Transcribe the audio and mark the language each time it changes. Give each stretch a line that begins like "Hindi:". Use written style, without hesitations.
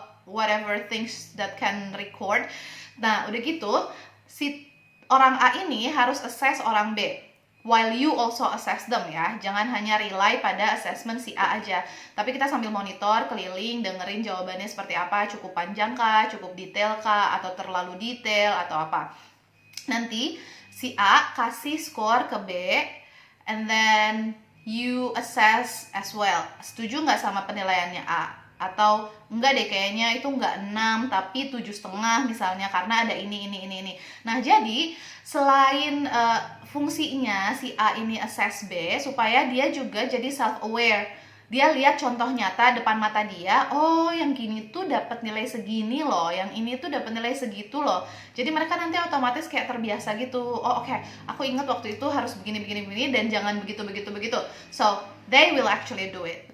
English: Whatever things that can record.
Indonesian: Nah, udah gitu, si orang A ini harus assess orang B.
English: While you also assess them
Indonesian: ya, jangan hanya rely pada assessment si A aja. Tapi kita sambil monitor, keliling, dengerin jawabannya seperti apa, cukup panjang kah, cukup detail kah, atau terlalu detail, atau apa. Nanti si A kasih skor ke B,
English: and then you assess as well.
Indonesian: Setuju nggak sama penilaiannya A? Atau enggak deh, kayaknya itu enggak 6 tapi 7,5 misalnya, karena ada ini. Nah, jadi selain fungsinya si A ini assess B, supaya dia juga jadi self-aware. Dia lihat contoh nyata depan mata dia, oh yang gini tuh dapat nilai segini loh, yang ini tuh dapat nilai segitu loh. Jadi mereka nanti otomatis kayak terbiasa gitu. Oh oke, aku ingat waktu itu harus begini, dan jangan begitu.
English: So, they will actually do it.